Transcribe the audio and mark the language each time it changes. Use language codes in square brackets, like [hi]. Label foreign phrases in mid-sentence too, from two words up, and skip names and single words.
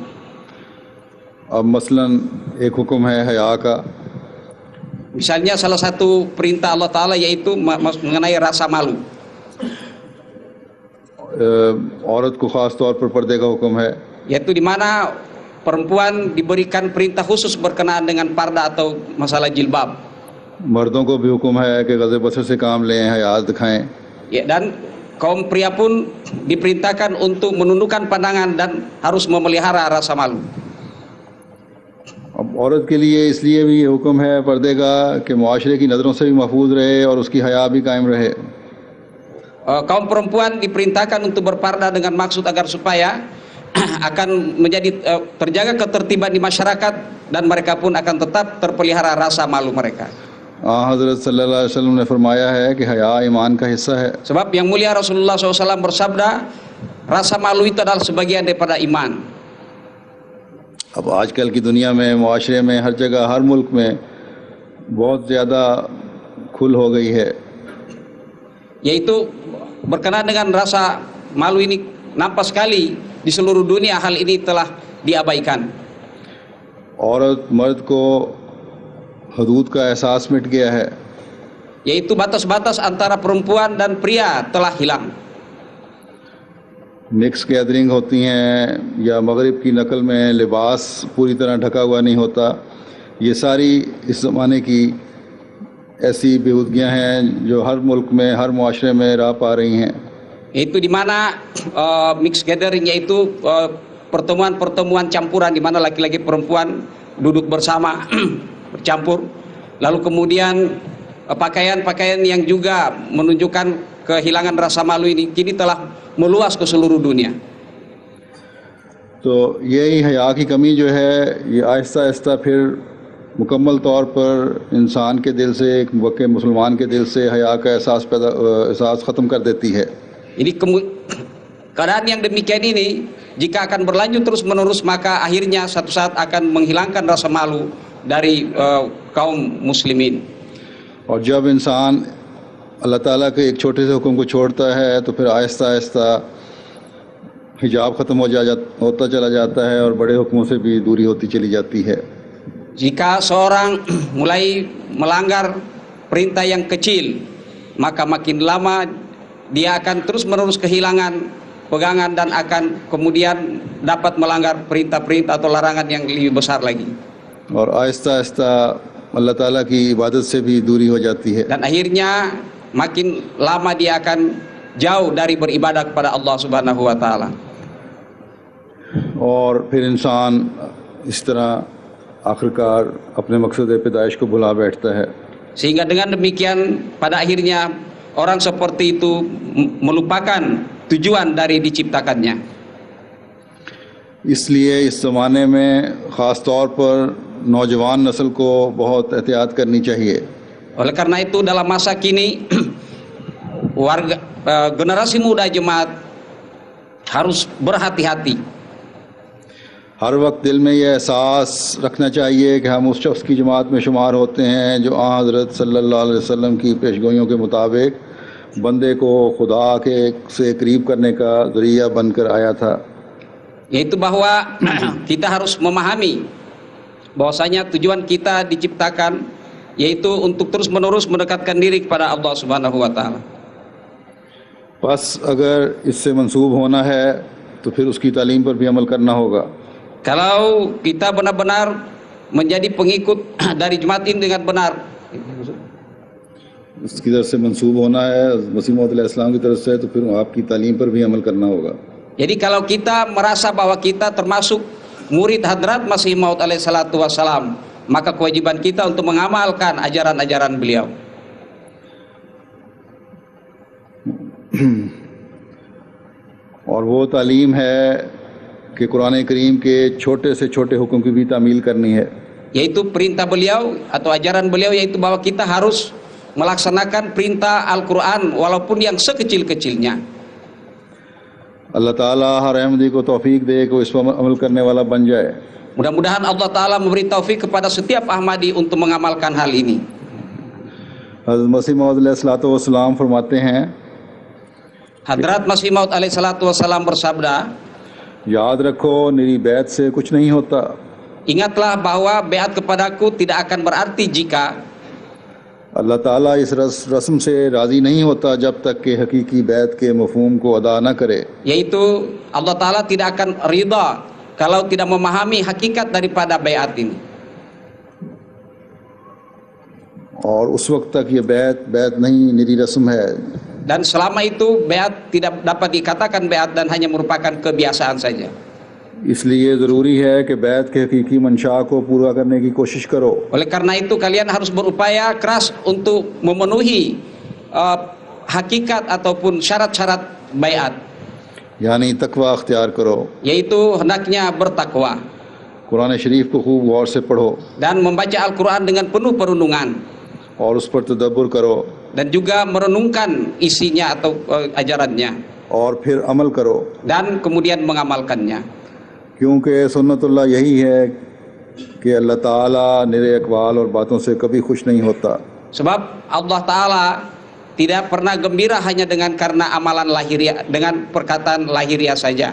[ur] اب مثلاً ایک حکم ہے حیا کا, [id] Misalnya salah satu perintah Allah Ta'ala yaitu mengenai rasa malu. [ur] عورت کو خاص طور پر پردے کا حکم ہے, [id] Yaitu di mana perempuan diberikan perintah khusus berkenaan dengan parda atau masalah jilbab. [ur] مردوں کو بھی حکم ہے کہ غض بصر سے کام لیں، حیا دکھائیں. [id] Ya, dan kaum pria pun diperintahkan untuk menundukkan pandangan dan harus memelihara rasa malu. [ur] اب عورت کے لیے اس لیے بھی یہ حکم ہے پردے کا کہ معاشرے کی نظروں سے بھی محفوظ رہے اور اس کی حیا بھی قائم رہے. [id] Kaum perempuan diperintahkan untuk berparda dengan maksud agar supaya akan menjadi terjaga ketertiban di masyarakat dan mereka pun akan tetap terpelihara rasa malu mereka. [ur] حضرت [ar] صلى الله عليه وسلم [ur] نے فرمایا ہے کہ حیا ایمان کا حصہ ہے. [id] Sebab yang mulia Rasulullah SAW bersabda, rasa malu itu adalah sebagian daripada iman. [ur] اب آج کل کی دنیا میں، معاشرے میں، ہر جگہ، ہر ملک میں بہت زیادہ کھل ہو گئی ہے, [id] Yaitu berkenaan dengan rasa malu ini nampak sekali di seluruh dunia hal ini telah diabaikan. [ur] عورت مرد کو حدود کا احساس مٹ گیا ہے. [id] Yaitu batas-batas antara perempuan dan pria telah hilang. [en] mix gathering [ur] ہوتی ہیں یا مغرب کی نقل میں لباس پوری طرح ڈھکا ہوا نہیں ہوتا، یہ ساری اس زمانے کی ایسی بیہودگیاں ہیں جو ہر ملک میں، ہر معاشرے میں راہ پا رہی ہیں. [id] Itu di mana [en] mix gathering, [id] yaitu pertemuan-pertemuan campuran di mana laki-laki perempuan duduk bersama bercampur, lalu kemudian pakaian-pakaian yang juga menunjukkan kehilangan rasa malu ini kini telah meluas ke seluruh dunia. [ur] تو یہی حیا کی کمی جو ہے یہ آہستہ آہستہ پھر مکمل طور پر انسان کے دل سے، ایک واقعی مسلمان کے دل سے حیا کا احساس ختم کر دیتی ہے. [id] Ini keadaan yang demikian ini jika akan berlanjut terus menerus maka akhirnya satu saat akan menghilangkan rasa malu dari kaum muslimin. [ur] اور جب انسان اللہ تعالیٰ کے ایک چھوٹے سے حکم کو چھوڑتا ہے تو پھر آہستہ آہستہ حجاب ختم ہوتا چلا جاتا ہے اور بڑے حکموں سے بھی دوری ہوتی چلی جاتی ہے. [id] Jika seorang mulai melanggar perintah yang kecil, maka makin lama dia akan terus-menerus kehilangan pegangan dan akan kemudian dapat melanggar perintah-perintah atau larangan yang lebih besar lagi. [ur] اور آہستہ آہستہ اللہ تعالیٰ کی عبادت سے بھی دوری ہو جاتی ہے. [id] Dan akhirnya makin lama dia akan jauh dari beribadah kepada Allah [ar] Subhanahu wa taala. [ur] اور پھر انسان اس طرح آخرکار اپنے مقصد پیدائش کو بھلا بیٹھتا ہے. [id] Sehingga dengan demikian pada akhirnya orang seperti itu melupakan tujuan dari diciptakannya. [ur] اس لیے اس زمانے میں خاص طور پر نوجوان نسل کو بہت احتیاط کرنی چاہیے. [id] Oleh karena itu dalam masa kini warga generasi muda jemaat harus berhati-hati. [ur] ہر وقت دل میں یہ احساس رکھنا چاہیے کہ ہم اس شخص کی جماعت میں شمار ہوتے ہیں جو حضرت [ar] صلى الله عليه وسلم [ur] کی پیشگوئیوں کے مطابق بندے کو خدا کے سے قریب کرنے کا ذریعہ بن کر آیا تھا. [id] Yaitu bahwa kita harus memahami bahwasanya tujuan kita diciptakan yaitu untuk terus menerus mendekatkan diri kepada Allah [ar] Subhanahu wa taala. [ur] بس اگر اس سے منسوب ہونا ہے تو پھر اس کی تعلیم پر بھی عمل کرنا ہوگا. [id] Kalau kita benar-benar menjadi pengikut dari jemaat ini dengan benar, [ur] اس کی طرف سے منسوب ہونا ہے مسیح موعود علیہ السلام کی طرف سے، تو پھر آپ کی تعلیم پر بھی عمل کرنا ہوگا. [id] jadi kalau kita merasa bahwa kita termasuk murid Hadrat Masih Maud [ar] alaihissalatu wassalam, [id] maka kewajiban kita untuk mengamalkan ajaran-ajaran beliau. [ur] اور وہ تعلیم ہے کہ قرآن کریم کے چھوٹے سے چھوٹے حکم کی بھی تعمیل کرنی ہے. [id] Yaitu perintah beliau atau ajaran beliau, yaitu bahwa kita harus melaksanakan perintah Al-Quran walaupun yang sekecil-kecilnya. [ur] اللہ تعالیٰ ہر احمدی کو توفیق دے کہ اس پر عمل کرنے والا بن جائے. [id] Mudah-mudahan Allah Ta'ala memberi taufik kepada setiap Ahmadi untuk mengamalkan hal ini. [ur] حضرت مسیح موعود علیہ السلام فرماتے ہیں, [id] Hadrat Masih Maud [ar] alaihissalatu wassalam [id] bersabda, [ur] یاد رکھو میری بیعت سے کچھ نہیں ہوتا. [id] ingatlah bahwa beat kepadaku tidak akan berarti jika [ur] اللہ تعالیٰ اس رسم سے راضی نہیں ہوتا جب تک کہ حقیقی بیعت کے مفہوم کو ادا نہ کرے. [id] yaitu Allah Ta'ala tidak akan ridha kalau tidak memahami hakikat daripada bayat ini. [ur] اور اس وقت تک یہ بیعت نہیں نری رسم ہے [id] Dan selama itu beat tidak dapat dikatakan beat dan hanya merupakan kebiasaan saja. [ur] اس لیے ضروری ہے کہ بیعت کے حقیقی منشا کو پورا کرنے کی کوشش کرو. [id] Oleh karena itu kalian harus berupaya keras untuk memenuhi hakikat ataupun syarat-syarat bayat, [ur] یعنی تقویٰ اختیار کرو. [id] yaitu hendaknya bertakwa [ur] قرآن شریف کو خوب غور سے پڑھو [id] dan membaca Al-Quran dengan penuh perenungan [ur] اور اس پر تدبر کرو [id] dan juga merenungkan isinya atau ajarannya [ur] اور پھر عمل کرو. [id] dan kemudian mengamalkannya. [ur] کیونکہ سنت اللہ یہی ہے کہ اللہ تعالیٰ نرے اقوال اور باتوں سے کبھی خوش نہیں ہوتا. [id] Sebab Allah Ta'ala tidak pernah gembira hanya dengan karena amalan lahiriah, dengan perkataan lahiriah saja,